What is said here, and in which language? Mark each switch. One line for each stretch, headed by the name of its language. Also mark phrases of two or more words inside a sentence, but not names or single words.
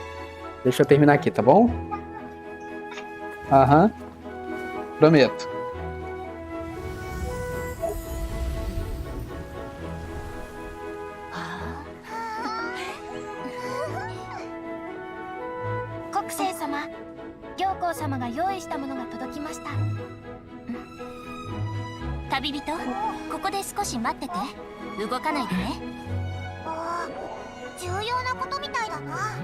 Portuguese: Deixa eu terminar aqui, tá bom? Aham. Prometo.
Japanese: Kokusei 様、行幸様が用意したものが届きました。旅人、ここで少し待ってて。動かないでね。重要なことみたいだな。